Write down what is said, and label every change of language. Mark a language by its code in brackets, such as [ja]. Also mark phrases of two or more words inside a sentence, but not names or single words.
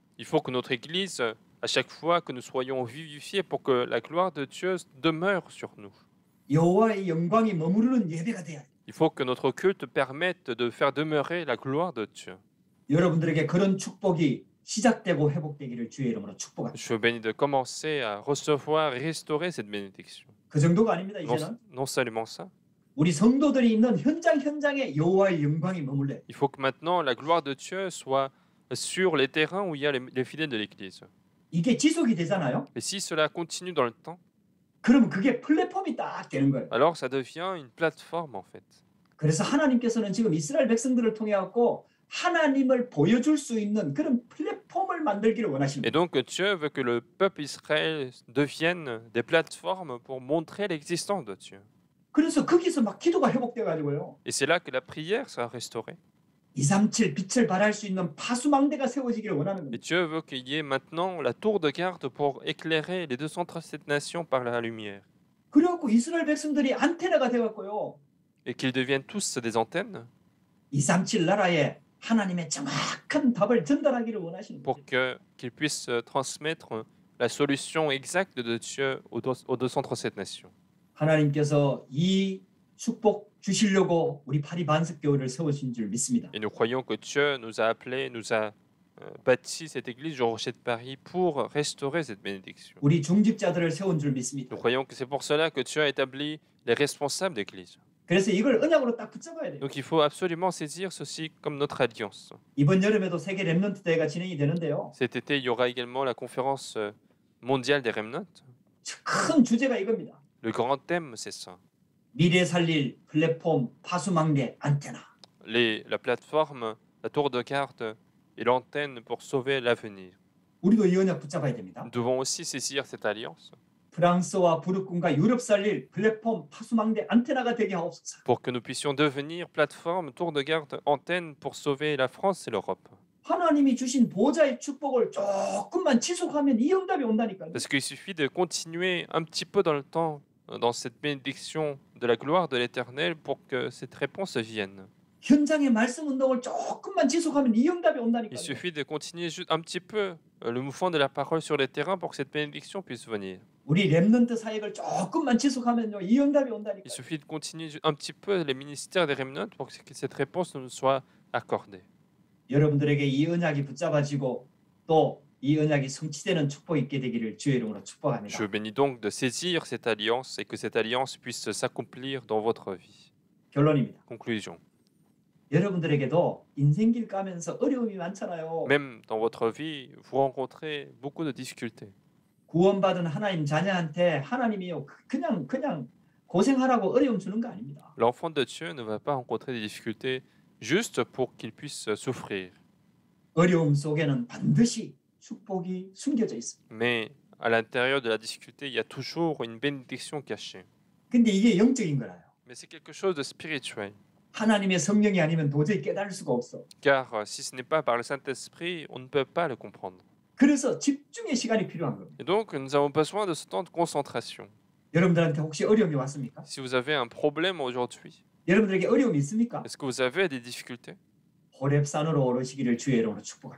[fr] Il faut que notre Église, à chaque fois que nous soyons vivifiés, pour que la gloire de Dieu demeure sur nous. [ko] 여호와의 영광이 머무르는 예배가 돼야 돼. [fr] Il faut que notre culte permette de faire demeurer la gloire de Dieu. [ko] 여러분들에게 그런 축복이 시작되고 회복되기를 주의 이름으로 축복합니다. [fr] Je vous bénis de commencer à recevoir et restaurer cette bénédiction. [ko] 그 정도가 아닙니다. 이제는 [fr] Non seulement ça, [ko] 우리 성도들이 있는 현장에 여호와의 영광이 머물래. [fr] il faut que maintenant la gloire de Dieu soit sur les terrains où il y a les fidèles de l'Église. [ko] 이게 지속이 되잖아요. [fr] Et si cela continue dans le temps, [ko] 그럼 그게 플랫폼이 딱 되는 거예요. [fr] alors ça devient une plateforme en fait. [ko] 그래서 하나님께서는 지금 이스라엘 백성들을 통해 갖고 하나님을 보여줄 수 있는 그런 플랫폼을 만들기를 Et 원하십니다. [fr] donc Dieu veut que le peuple Israël devienne des plateformes pour montrer l'existence de Dieu. [ko] 그래서 거기서 막 기도가 회복돼 가지고요. [fr] Et c'est là que la prière sera restaurée. [ko] 237 빛을 발할 수 있는 파수망대가 세워지기를 원하는 Et 겁니다. [fr] Dieu veut qu'il y ait maintenant la tour de garde pour éclairer les 237 nations par la lumière. [ko] 그래갖고 이스라엘 백성들이 안테나가 돼갖고요. [fr] Et qu'ils deviennent tous des antennes [ko] 237 나라에 하나님의 정확한 답을 전달하기를 원하시는 pour 거죠. [fr] qu'ils puissent transmettre la solution exacte de Dieu aux 237 nations. [ko] 하나님께서 이 축복 주시려고 우리 파리 반석교회를 세우신 줄 믿습니다. [fr] Et nous croyons que Dieu nous a appelés, nous a bâti cette église du Rocher de Paris pour restaurer cette bénédiction. [ko] 우리 중직자들을 세운 줄 믿습니다. [fr] Nous croyons que c'est pour cela que Dieu a établi les responsables d'église. [ko] 그래서 이걸 언약으로 딱 붙잡아야 돼요. [fr] Donc il faut absolument saisir ceci comme notre alliance. [ko] 이번 여름에도 세계 렘넌트 대회가 진행이 되는데요. [fr] Cet été, il y aura également la conférence mondiale des remnants. [ko] 큰 주제가 이겁니다. [fr] Le grand thème, c'est ça. [ko] 미래 살릴 플랫폼, 파수망대, 안테나. [fr] La plateforme, la tour de garde et l'antenne pour sauver l'avenir. [ko] 우리도 이 언약 붙잡아야 됩니다. [fr] Nous devons aussi saisir cette alliance [ko] 프랑스와 부르꾼과 유럽 살릴 플랫폼, 파수망대, 안테나가 되게 하옵소서. [fr] pour que nous puissions devenir plateforme, tour de garde, antenne pour sauver la France et l'Europe. [ko] 하나님이 주신 보좌의 축복을 조금만 지속하면 이 응답이 온다니까요. [fr] Parce qu'il suffit de continuer un petit peu dans le temps, dans cette bénédiction de la gloire de l'Éternel pour que cette réponse vienne. [ko] 현장의 말씀 운동을 조금만 지속하면 이 응답이 Il 온다니까요. [fr] suffit de continuer juste un petit peu le mouvement de la parole sur les terrains pour que cette bénédiction puisse venir. [ko] 우리 렘넌트 사역을 조금만 지속하면요 이 응답이 Il 온다니까요. [fr] suffit de continuer un petit peu les ministères des remnants pour que cette réponse nous soit accordée. [ko] 여러분들에게 이 언약이 붙잡아지고 또 이 언약이 성취되는 축복이 있게 되기를 주의 이름으로 축복합니다. [fr] Je bénis donc de saisir cette alliance et que cette alliance puisse s'accomplir dans votre vie. [ko] 결론입니다. [fr] Conclusion. [ko] 여러분들에게도 인생길 가면서 어려움이 많잖아요. [fr] Même dans votre vie, vous rencontrez beaucoup de difficultés. [ko] 구원받은 하나님 자녀한테 하나님이요 그냥 고생하라고 어려움 주는 거 아닙니다. [fr] L'enfant de Dieu ne va pas rencontrer des difficultés juste pour qu'il puisse souffrir. [ko] 어려움 속에는 반드시 축복이 숨겨져 있습니다. [fr] Mais à l'intérieur de la difficulté, il y a toujours une bénédiction cachée. [ko] 근데 이게 영적인 거라요. [fr] Mais c'est quelque chose de spirituel. [ko] 하나님의 성령이 아니면 도저히 깨달을 수가 없어. [fr] Car si ce n'est pas par le Saint-Esprit, on ne peut pas le comprendre. [ko] 그래서 집중의 시간이 필요한 겁니다. [fr] Et donc, nous avons besoin de ce temps de concentration. [ko] 여러분들한테 혹시 어려움이 왔습니까? [fr] Si vous avez un problème aujourd'hui, [ko] 여러분들에게 어려움이 있습니까? [fr] est-ce que vous avez des difficultés? [ko] 호렙산으로 오르시기를 주의 이름으로 축복합니다.